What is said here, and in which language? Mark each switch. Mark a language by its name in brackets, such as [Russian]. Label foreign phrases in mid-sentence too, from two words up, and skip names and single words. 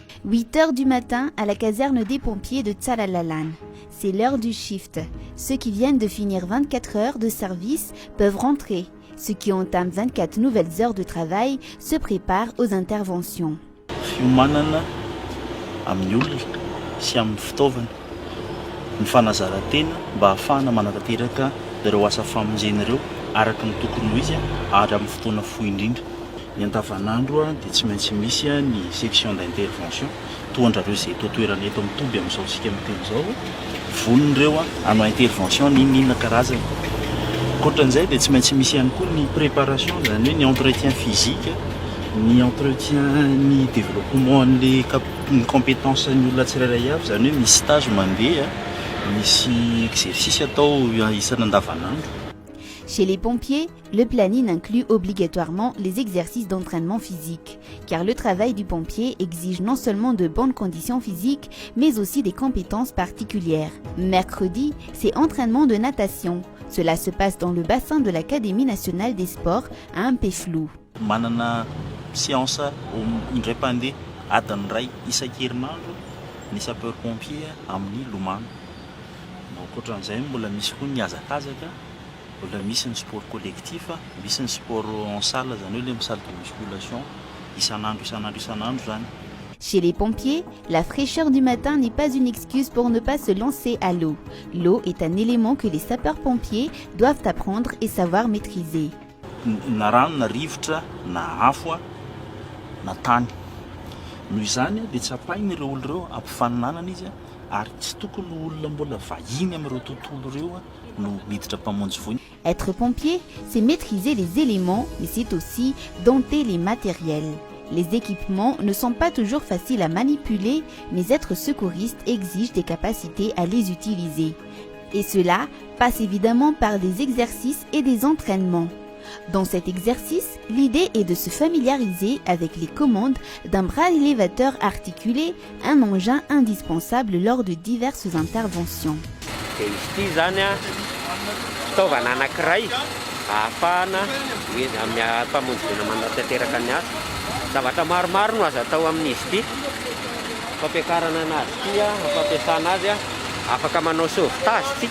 [French] 8 heures du matin à la caserne des pompiers de Tsaralalan. C'est l'heure du shift. Ceux qui viennent de finir 24 heures de service peuvent rentrer. Ceux qui entament 24 nouvelles heures de travail se préparent aux interventions. [Malagasy] Fiomanana amin'ny olona sy amin'ny fitaovana ny fanazaran-tena mba ahafahana manatanteraka ireo asa famonjena ireo araka ny tokony ho izy ary amin'ny fotoana fohy indrindra. Ny andavanandro dia tsy maintsy misy ny [French] section d'intervention [Malagasy] toandrareo izay toetoerana eto amin'ny Toby amin'izao sika miteny izao vonon'ireo hanao intervention n'inona karazany. Ankoatran'izay dia tsy maintsy misy ihany koa ny préparation, zany hoe ny [French] entretien physique, [Malagasy] ny entretien ny développement ny compétence ny olona tsirairay avy, zany hoe misy stage mandeha, misy exercice atao isana andavanandro. [French] Chez les pompiers, le planning inclut obligatoirement les exercices d'entraînement physique, car le travail du pompier exige non seulement de bonnes conditions physiques, mais aussi des compétences particulières. Mercredi, c'est entraînement de natation. Cela se passe dans le bassin de l'Académie nationale des sports à Ampeflou. [Malagasy] Manana séance indray pandeha adiny ray isan-kerinandro ny sapeur-pompier amin'ny Lomano. Ankoatran'izay mbola misy koa ny hazakazaka, mbola misy ny [French] sport collectif, [Malagasy] misy ny [French] sport en salle, [Malagasy] zany hoe le [French] salle de musculation [Malagasy] isan'andro zany. [French] Chez les pompiers, la fraîcheur du matin n'est pas une excuse pour ne pas se lancer à l'eau. L'eau est un élément que les sapeurs-pompiers doivent apprendre et savoir maîtriser. [Malagasy] Na rano na rivotra na afo na tany. Noho izany dia tsapain'ireo olona ireo ampifaninanana izy ary tsy tokony olona mbola vahiny amin'ireo tontolo ireo no miditra mpamonjy voiny. [French] Être pompier, c'est maîtriser les éléments, mais c'est aussi dompter les matériels. Les équipements ne sont pas toujours faciles à manipuler, mais être secouriste exige des capacités à les utiliser. Et cela passe évidemment par des exercices et des entraînements. Dans cet exercice, l'idée est de se familiariser avec les commandes d'un bras élévateur articulé, un engin indispensable lors de diverses interventions. [Malagasy] Zavatra maromaro no azo atao amin'izy ity. Fampiakarana anazy ity, fampiasana azy afaka manao sauvetage ity.